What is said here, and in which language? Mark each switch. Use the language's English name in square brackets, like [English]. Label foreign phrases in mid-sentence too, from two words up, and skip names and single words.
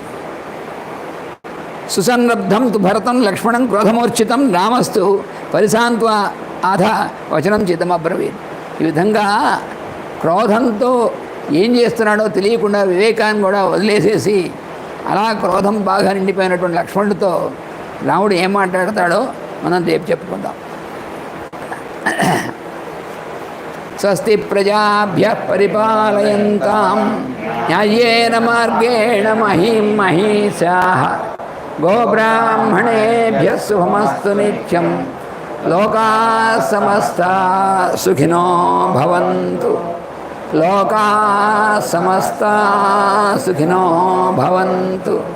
[Sanskrit] సుసంరబ్ధం తు భరతం లక్ష్మణం క్రోధమూర్ఛితం రామస్తు పరిశాంత్వ ఆధ వచనం చితమబ్రవీత్. [Telugu] ఈ విధంగా క్రోధంతో ఏం చేస్తున్నాడో తెలియకుండా వివేకాన్ని కూడా వదిలేసేసి అలా క్రోధం బాగా నిండిపోయినటువంటి లక్ష్మణుడితో రాముడు ఏం మాట్లాడతాడో మనం రేపు చెప్పుకుందాం. [Sanskrit] స్వస్తి ప్రజాభ్యః పరిపాలయంతాం న్యాయేన మార్గేణ మహీం మహీషాః గోబ్రాహ్మణేభ్యः శుభమస్తు నిత్యం లోకాః సమస్తాః సుఖినో భవంతు లోకాః సమస్తాః సుఖినో భవంతు